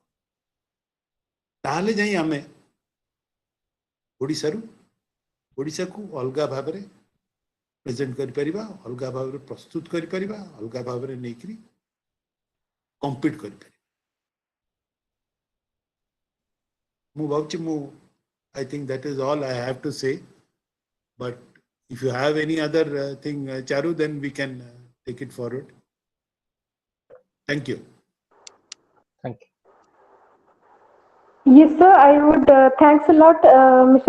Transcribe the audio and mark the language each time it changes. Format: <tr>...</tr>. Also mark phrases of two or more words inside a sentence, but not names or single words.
<or>ତାହେଲେ ଯାଇ ଆମେ ଓଡ଼ିଶାକୁ ଅଲଗା ଭାବରେ ପ୍ରେଜେଣ୍ଟ କରିପାରିବା, ଅଲଗା ଭାବରେ ପ୍ରସ୍ତୁତ କରିପାରିବା, ଅଲଗା ଭାବରେ ନେଇକିରି କମ୍ପିଟ୍ କରିପାରିବା। ମୁଁ ଭାବୁଛି</or> <en>I think that is all I have to say. But if you have any other thing, Charu, then we can take it forward. Thank you. Thank you. Yes, sir. I would thanks a lot, Mr.</en>